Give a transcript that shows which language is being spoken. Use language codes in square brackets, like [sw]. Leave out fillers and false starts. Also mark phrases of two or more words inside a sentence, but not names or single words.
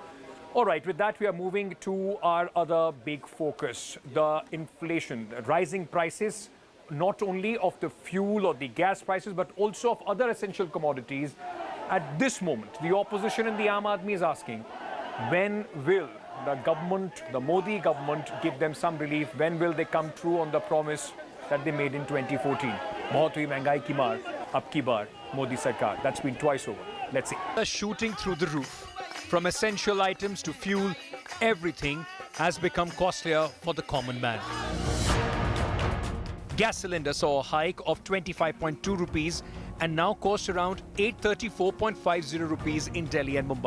[en] All right, with that, we are moving to our other big focus, the inflation, the rising prices, not only of the fuel or the gas prices, but also of other essential commodities. At this moment, the opposition in the [hi] आम आदमी [en] is asking, when will the government, the Modi government, give them some relief? When will they come true on the promise that they made in 2014? [hi] बहुत हुई महंगाई की मार, अब की बार, मोदी सरकार. [en] That's been twice over. Let's see. Shooting through the roof. From essential items to fuel, everything has become costlier for the common man. Gas cylinder saw a hike of 25.2 rupees and now costs around 834.50 rupees in Delhi and Mumbai.